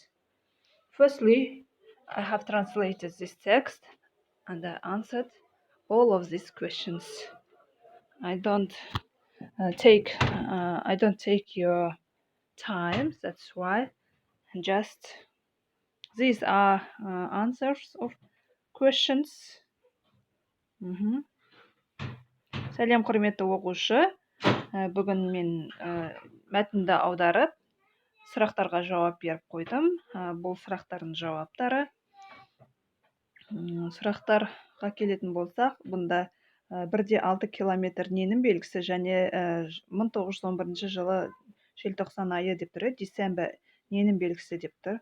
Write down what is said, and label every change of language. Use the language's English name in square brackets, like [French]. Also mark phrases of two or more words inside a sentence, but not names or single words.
[English] Firstly, I have translated this text and I answered all of these questions. I don't take your time. That's why. Just these are answers of questions. [Kazakh] Сәлем құрметті оқушы. Бүгін мен мәтінді аударып, сұрақтарға жауап беріп қойдым. Бұл сұрақтардың жауаптары. Сұрақтарға келетін болсақ, бұнда 1,6 километр ненің белгісі және 1911 жылы желтоқсан айы деп тұр, дүйсенбі ненің белгісі деп тұр.